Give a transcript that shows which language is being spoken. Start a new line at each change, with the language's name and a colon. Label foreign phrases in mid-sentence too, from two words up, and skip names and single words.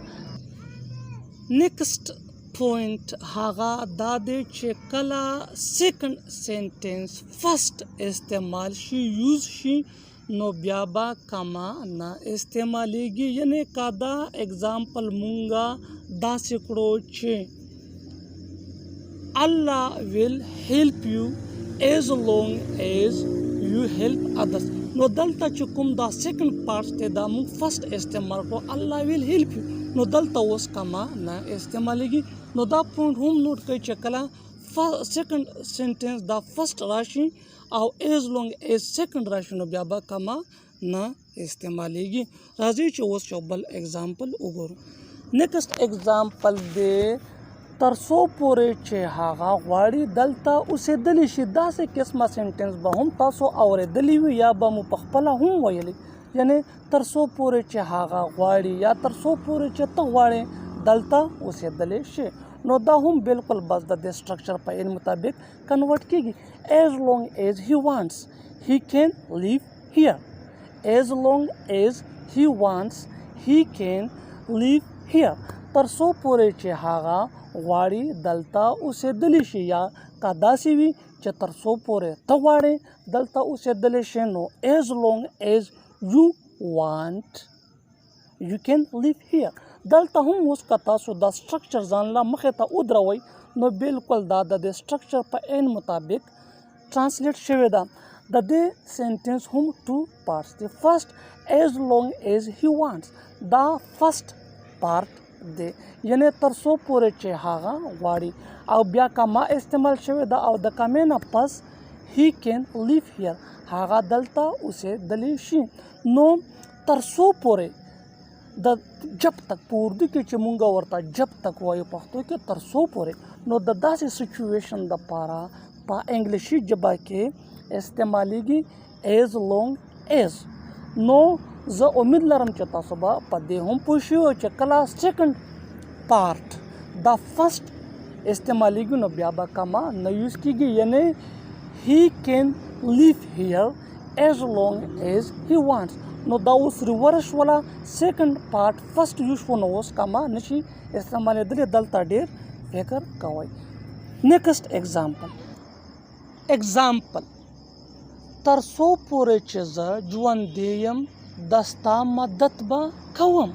English: next point
Pashto: هغه دا دی چې کله
English: second sentence first
Pashto: استعمال شي یوز شي نو بیا به کما نه استعمالیږي یعنی کا دا اگزامپل مونږه داسې کړو چې
English: Allah will help you as long as you help others.
Pashto: نو دلته چې کوم دا
English: second part
Pashto: ته دا موږ فرست استعمال کړو
English: Allah will help you
Pashto: نو دلته اوس کما نه استعمالیږي. نو دا پوینټ هم نوٹ کړئ چې کله
English: second sentence
Pashto: دا فرست راشي او
English: as long as
Pashto: سیکنډ راشي نو بیا به کما نه استعمالیږي. راځئ چې اوس یو بل اگزامپل وګورو.
English: next example
Pashto: دی تر څو پورې چې هغه غواړي دلته اوسېدلی شي. داسې قسمه سنټنس به هم تاسو اورېدلی وي یا به مو په خپله هم ویلی یعنی تر څو پورې چې هغه غواړي یا تر څو پورې چې ته غواړې دلته اوسېدلی شي. نو دا هم بالکل بس د دې سټرکچر په این مطابق کنورټ کیږي
English: as long as he wants he can live here. as long as he wants he can live here.
Pashto: تر څو پورې چې هغه غواړي دلته اوسېدلی شي یا که داسې وي چې تر څو پورې ته غواړې دلته اوسېدلی شي نو
English: as long as you want you can live here.
Pashto: دلته هم اوس که تاسو دا سټرکچر ځان له مخې ته ودروئ نو بالکل دا د دې سټرکچر په عین مطابق ترانسلیټ شوې ده. د دې سینټنس هم
English: two parts
Pashto: دي. فرسٹ
English: as long as he wants
Pashto: دا
English: first part
Pashto: دی یعنی تر څو پورې چې هغه غواړي او بیا کما استعمال شوی ده او د کمې نه پس
English: he can live here
Pashto: هغه دلته اوسېدلی شي. نو تر څو پورې د
Urdu: جب تک
Pashto: په اردو کې چې مونږ ورته
Urdu: جب تک
Pashto: وایو پښتو کې تر څو پورې نو د داسې سچویشن دپاره په انګلیشي ژبه کې استعمالیږي
English: as long as.
Pashto: نو زه امید لرم چې تاسو به په دې هم پوه شئ چې کله
English: second part
Pashto: دا فرسٹ استعمالیږي نو بیا به کما نه یوز کیږي یعنی
English: he can live here as long as he wants.
Pashto: نو دا اوس ریورس ولا
English: second part first use
Pashto: شو نو اوس کما نشي استعمالیدلی دلته ډېر فکر کوئ.
English: next example
Pashto: تر څو پورې چې زه ژوندی یم د ستا مدد به کوم.